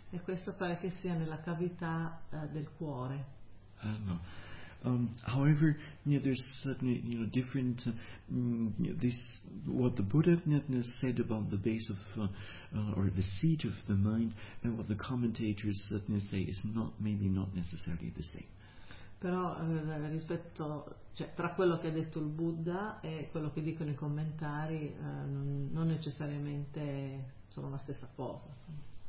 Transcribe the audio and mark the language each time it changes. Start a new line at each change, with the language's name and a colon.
Italian: E questo pare che sia nella cavità del cuore. No.
English: However, there's certainly different this what the Buddha said about the base of or the seat of the mind, and what the commentators say is not necessarily the same.
Italian: Però tra quello che ha detto il Buddha e quello che dicono i commentari, non necessariamente sono la stessa cosa.